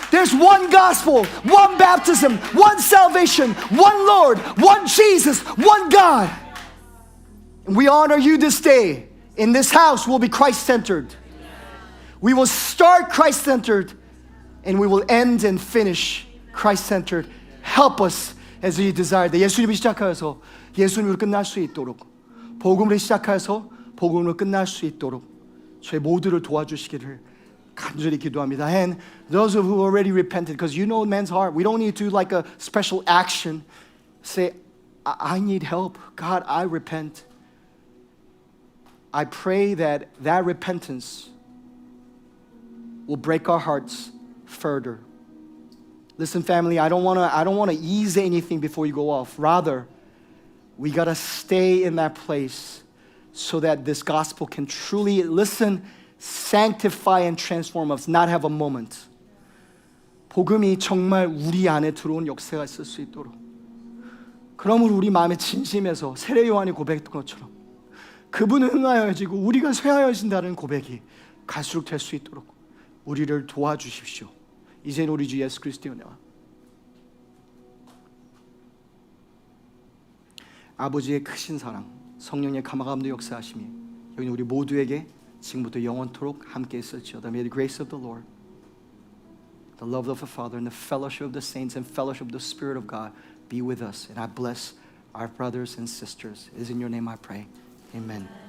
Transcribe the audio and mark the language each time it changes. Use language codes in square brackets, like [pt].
[en] There's one gospel, one baptism, one salvation, one Lord, one Jesus, one God. And we honor you this day. In this house, we'll be Christ-centered. We will start Christ-centered, and we will end and finish Christ-centered. Help us as we desire. [ko] 예수님을 시작하여서 예수님으로 끝날 수 있도록, 복음을 시작하여서 복음으로 끝날 수 있도록 저희 모두를 도와주시기를 간절히 기도합니다. [en] And those of who already repented, because you know man's heart, we don't need to like a special action. Say, I need help. God, I repent. I pray that repentance will break our hearts further. Listen, family, I don't want to ease anything before you go off. Rather, we got to stay in that place so that this gospel can truly, listen, sanctify and transform us, not have a moment. [ko] 복음이 정말 우리 안에 들어온 역사가 있을 수 있도록. 그러므로 우리 마음에 진심에서 세례 요한이 고백했던 것처럼 그분은 흥하여지고 우리가 쇠하여진다는 고백이 갈수록 될 수 있도록 우리를 도와주십시오. 이제는 우리 주 예수 그리스도의 은혜와 아버지의 크신 사랑, 성령의 감화감도 역사하심이 여기 우리 모두에게 지금부터 영원토록 함께 있을지어다. [en] May the grace of the Lord, the love of the Father, and the fellowship of the saints and fellowship of the Spirit of God be with us. And I bless our brothers and sisters. It is in your name I pray. Amen.